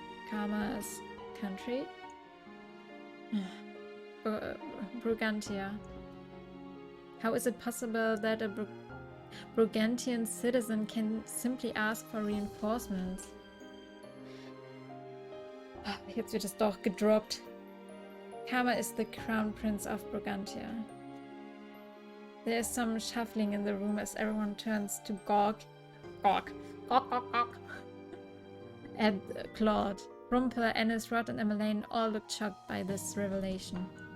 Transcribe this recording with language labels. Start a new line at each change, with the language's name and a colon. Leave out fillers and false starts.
English: Karma's country? Brigantia. How is it possible that Brigantian citizen can simply ask for reinforcements.
German: Ah, jetzt wird es doch gedroppt.
English: Karma is the crown prince of Brigantia. There is some shuffling in the room as everyone turns to gawk at Claude. Rumpel, Ennis, Rod, and Emmeline all looked shocked by this revelation.